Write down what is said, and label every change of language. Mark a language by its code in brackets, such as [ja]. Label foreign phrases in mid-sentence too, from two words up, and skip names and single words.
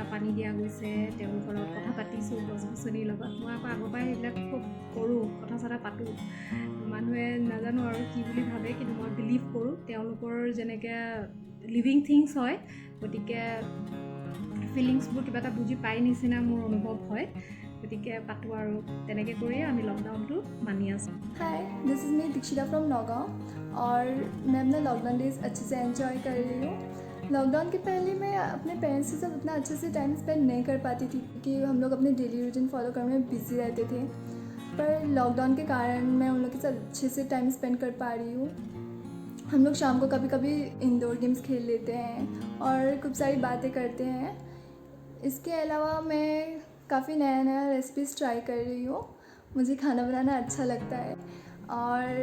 [as] পানী দিয়া গৈছে তেওঁলোকৰ লগত কথা পাতিছোঁ গছ গছনিৰ লগত মই আকৌ আগৰ পৰাই সেইবিলাক খুব কৰোঁ কথা চথা পাতোঁ মানুহে নাজানো আৰু কি বুলি ভাবে কিন্তু মই বিলিভ কৰোঁ তেওঁলোকৰ যেনেকৈ [en] living things [as] হয় গতিকে ফিলিংছবোৰ কিবা এটা বুজি পাই নিচিনা মোৰ অনুভৱ হয় গতিকে পাতোঁ আৰু তেনেকৈ কৰিয়ে আমি লকডাউনটো মানি আছোঁ [en] Hi this is me Dikshita from Naugaon [hi] और मैं अपना [en] lockdown days [hi] अच्छे से एंजॉय कर रही हूँ लॉकडाउन के पहले मैं अपने पेरेंट्स के साथ उतना अच्छे से [en] time spend [hi] नहीं कर पाती थी क्योंकि हम लोग अपने [en] daily routine follow [hi] करने में बिजी रहते थे पर लॉकडाउन के कारण मैं उन लोग के साथ अच्छे से [en] time spend [hi] कर पा रही हूँ हम लोग शाम को कभी कभी [en] indoor games [hi] खेल लेते हैं और खूब सारी बातें करते हैं इसके अलावा मैं काफ़ी नया नया [en] recipes try [hi] कर रही हूँ मुझे खाना बनाना अच्छा लगता है और